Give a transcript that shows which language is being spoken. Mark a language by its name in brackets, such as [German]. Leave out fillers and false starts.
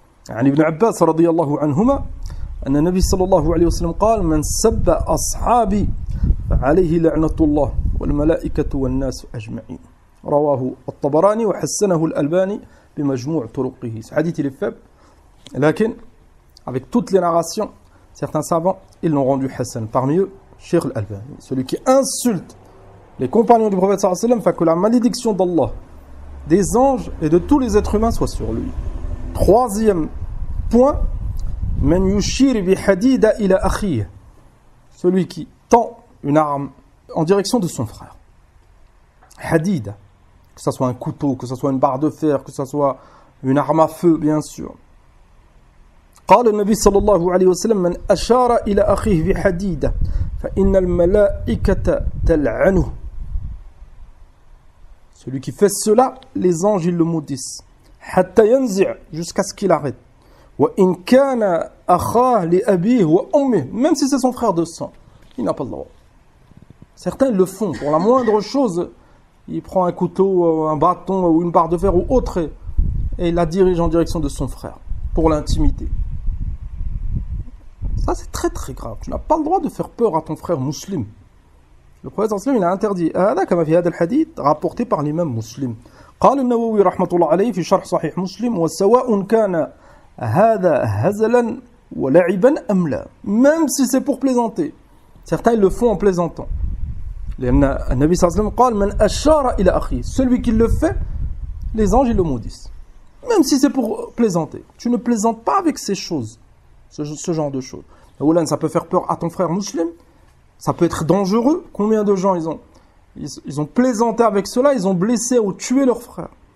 [Arabic] عن ابن عباس رضي الله عنهما أن النبي صلى الله عليه وسلم قال من سب أصحابي فعليه لعنة الله والملائكة والناس أجمعين رواه الطبراني وحسنه الألباني بمجموع طرقه. [French] Ce hadith il est faible, lakin avec toutes les narrations, certains savants ils l'ont rendu Hassan. Parmi eux, Cheikh al-Albani. Celui qui insulte les compagnons du prophète sallallahu alayhi wa sallam, fait que la malédiction d'Allah, des anges et de tous les êtres humains soit sur lui. Troisième point, [Arabic] man yushir bi hadida ila akhihi, [French] celui qui tend une arme en direction de son frère. Hadida, que ce soit un couteau, que ce soit une barre de fer, que ce soit une arme à feu, bien sûr. [Arabic] قال النبي صلى الله عليه وسلم من أشار إلى أخيه بحديدة فإن الملائكة تلعنه. [French] Celui qui fait cela, les anges ils le maudissent. [Arabic] حتى ينزع, [French] jusqu'à ce qu'il arrête. [Arabic] وإن كان أخاه لأبيه وأمه, [French] même si c'est son frère de sang, il n'a pas le droit. Certains le font pour la moindre chose. Il prend un couteau, un bâton ou une barre de fer ou autre et il la dirige en direction de son frère pour l'intimider. Ça c'est très très grave. Tu n'as pas le droit de faire peur à ton frère musulman. Le prophète sallallahu alayhi wa sallam il a interdit. [Arabic] هذا كما في هذا الحديث [French] rapporté par l'imam Muslim. [Arabic] قال النووي رحمة الله عليه في شرح صحيح مسلم وسواء كان هذا هزلا ولعبا أم لا. [French] Même si c'est pour plaisanter. Certains ils le font en plaisantant. [Arabic] لأن النبي صلى الله عليه وسلم قال من أشار إلى أخيه. [French] Celui qui le fait, les anges ils le maudissent. Même si c'est pour plaisanter. Tu ne plaisantes pas avec ces choses. Ce genre de choses. Ça peut faire peur à ton frère musulman. Ça peut être dangereux. Combien de gens ils ont plaisanté avec cela, ils ont blessé ou tué leur frère.